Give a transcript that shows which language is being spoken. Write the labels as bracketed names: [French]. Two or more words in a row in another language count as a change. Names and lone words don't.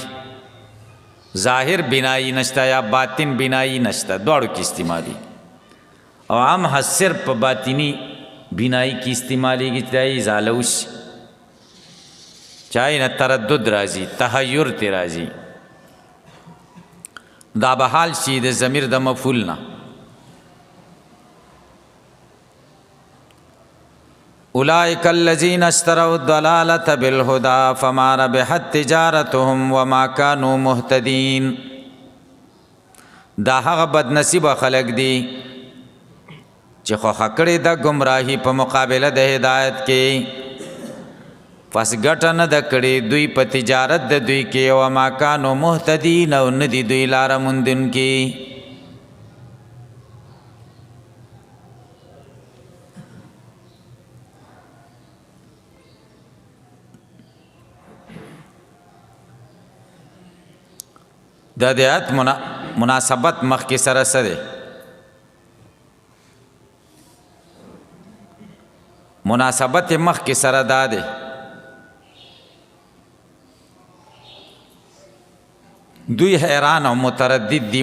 [Pashto] ظاهر بنایی نشته یا باطن بنایی نشته دواړو کې استعمالیږي او عامه صرف په باطنی بنایی کې استعمالیږي چې دا ازاله وشي چاہے نه تردد راځي تحیر تی راځي. دا به حال شي د ضمیر د مفعول نه. [Arabic] اولئک الذین اشتروا الضلالة بالهدى فما ربحت تجارتهم وما كانوا مهتدین. [Pashto] دا هغه بد نصیبه خلق دي چې خوښه کړې د گمراهی په مقابله د هدایت کې پس ګټه نه ده کړې دوی په تجارت د دوی کې [Arabic] وما كانوا مهتدین [Pashto] او نه دي دوی لاره موندونکي. د دې آیت مناسبت مخکې سره سره مناسبت مخکې سره دا دی دوی حیران او متردد دی.